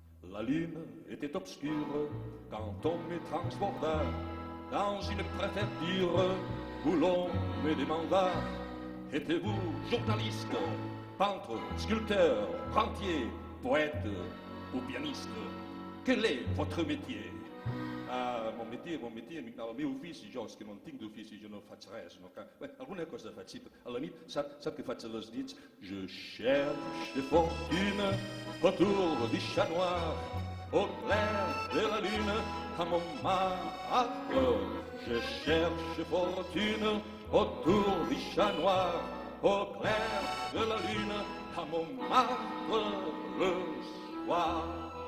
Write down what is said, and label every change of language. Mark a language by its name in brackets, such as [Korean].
[French] La lune était obscure quand on me transporta dans une préfecture où l'on me demanda: êtes-vous journaliste, peintre, sculpteur, rentier, poète ou pianiste? Quel est votre métier? Ah, mon métier, [Catalan] el meu ofici, jo és que no en tinc d'ofici, jo no faig res. No? Bé, alguna cosa faig, sí, a la nit, sap què faig a les nits? [French] Je cherche fortune autour du Chat Noir, au clair de la lune à Montmartre. Je cherche fortune autour du Chat Noir, au clair de la lune à Montmartre le soir.